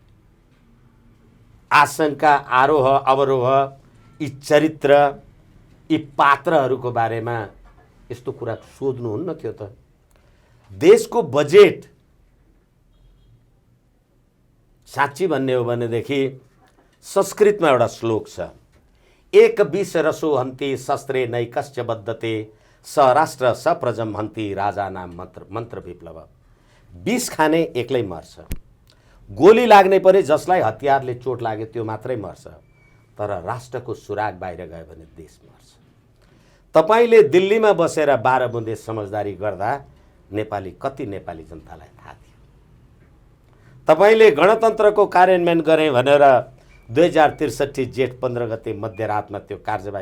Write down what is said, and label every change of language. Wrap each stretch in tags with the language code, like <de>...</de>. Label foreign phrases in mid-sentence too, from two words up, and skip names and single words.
<ne>आशंका आरोह अवरोह यी चरित्र यी पात्रहरूको बारेमा यस्तो कुरा सोध्नुहुन्न थियो त देशको बजेट साँच्ची भन्ने हो भनेदेखि संस्कृतमा एउटा श्लोक छ</ne> <sa>एक विष रसो हन्ति शस्त्रे नैकश्च बद्धते स राष्ट्र स प्रजम हन्ति राजा नाम मन्त्र विप्लव</sa> <ne>विष खाने एक्लै मर्छ गोली लाग्ने पनि जसलाई हतियारले चोट लाग्यो त्यो मात्रै मर्छ तर राष्ट्रको सुराग बाहिर गयो भने देश मर्छ तपाईले दिल्लीमा बसेर 12 बुँदे समझदारी गर्दा कति नेपाली जनतालाई थाहा थियो तपाईले गणतन्त्रको कार्यान्वयन गरे भनेर 2063 जेठ 15 गते मध्यरातमा त्यो कार्यवाही</ne>